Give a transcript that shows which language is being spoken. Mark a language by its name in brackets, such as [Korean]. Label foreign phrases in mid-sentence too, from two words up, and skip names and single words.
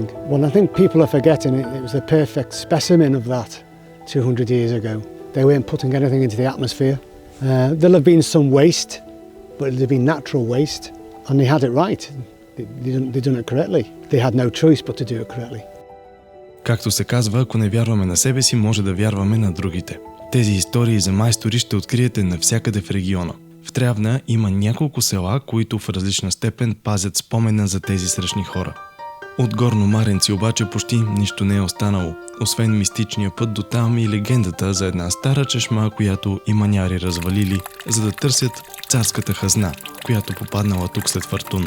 [English] Well, I think people are forgetting it was the perfect specimen of that 200 years ago. They weren't putting anything into the atmosphere. There'll have been some waste, but it'll have been natural waste, and they had it right. They done it correctly. They had no choice but to do it correctly. [Bulgarian] Както се казва, ако не вярваме на себе си, може да вярваме на другите. Тези истории за майстори ще откриете навсякъде в региона. В Трявна има няколко села, които в различна степен пазят спомена за тези сръчни хора. От Горно Маренци обаче почти нищо не е останало, освен мистичния път до там и легендата за една стара чешма, която и маняри развалили, за да търсят царската хазна, която попаднала тук след фортуна.